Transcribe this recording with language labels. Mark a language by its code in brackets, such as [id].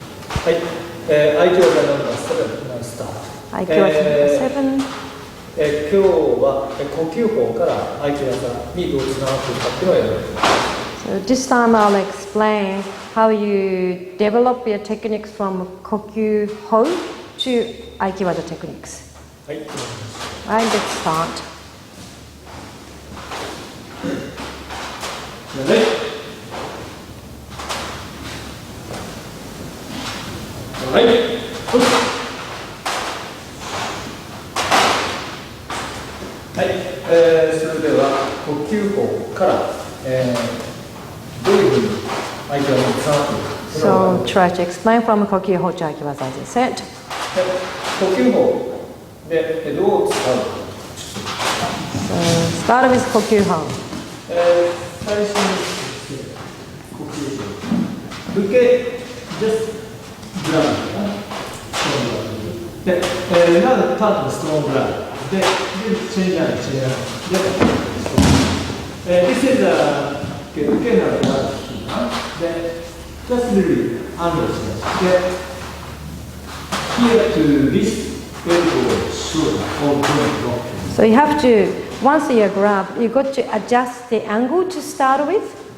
[ja] はい、Aiki-wazaナンバー7、スタート。 [en] Aiki-waza number 7. [ja] 今日は呼吸法からAiki-wazaにどうつながっているかっていうのをやります。 [en] So this time I'll explain how you develop your techniques from Kokyu-ho to Aiki-waza techniques. [ja] はい。 [en] Right, let's start. [ja] はい。はい。はい、それでは呼吸法から、どういうふうにAiki-wazaにつながっているか。 [en] So try to explain from Kokyu-ho to Aiki-waza as I said. [ja] 呼吸法でどう使うか。 [en] So start with Kokyu-ho. [ja] 最初に呼吸法。 [en] 受け、just grab で、now start with strong grab. [ja] で、チェンジャー、チェンジャー。 [en] で、this is a [ja] 受けなのがで、 [en] just really under [ja] します。 [en] で、here to this elbow shoulder or joint lock. So you have to, once you grab, you got to adjust the angle to start with.